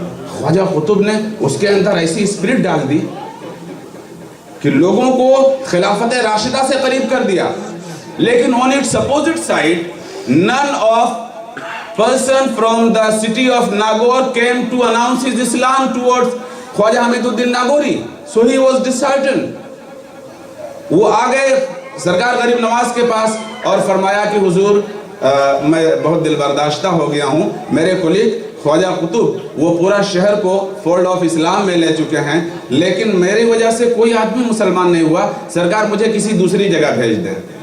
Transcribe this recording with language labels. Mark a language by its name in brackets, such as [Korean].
[Hindi] ख्वाजा कुतुब ने उसके अंदर ऐसी स्पिरिट डाल दी कि लोगों को खिलाफत राशिदा से करीब कर दिया। लेकिन [English] On its opposite side, none of person from the city of Nagaur came to announce his Islam towards Khwaja Hamiduddin Nagauri, so he was disheartened। [Hindi] वो आ गए सरकार गरीब नवाज के पास और फरमाया कि हुजूर मैं बहुत दिल बर्दाश्ता हो गया हूँ, मेरे कोलीग ख्वाजा कुतुब वो पूरा शहर को फोल्ड ऑफ इस्लाम में ले चुके हैं, लेकिन मेरी वजह से कोई आदमी मुसलमान नहीं हुआ, सरकार मुझे किसी दूसरी जगह भेज दें।